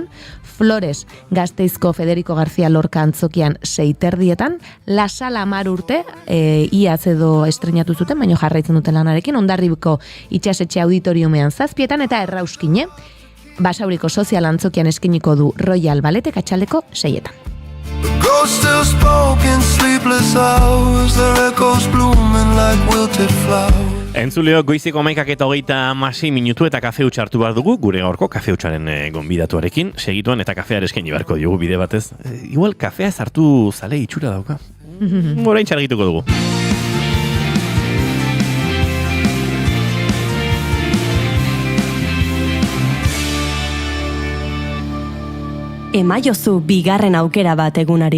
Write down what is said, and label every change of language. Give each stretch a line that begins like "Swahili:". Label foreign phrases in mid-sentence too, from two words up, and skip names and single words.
Basque: Flores, Gasteizko Federico García Lorca antzokian 6:30, La Sala 10 urte, iaz edo estrenatu zuten, baina jarraitzen duten lanarekin, Hondarribiko itxasetxe auditoriumean 7 eta Errauskine, Basauriko Sozial antzokian eskiniko du Royal Balletek atxaldeko 6.
English: Ghosts still spoke in sleepless hours, their echoes blooming like wilted flowers.
Basque: Entzuleo, goiziko 11:26 minutu eta kafe hutsa hartu behar dugu, gure gaurko kafe hutsaren gonbidatuarekin, segituan eta kafear eskaini beharko diogu bide batez. Igual kafea ez hartu zale itxura dauka. Orain txargituko dugu. Emaiozu bigarren aukera bat egunari.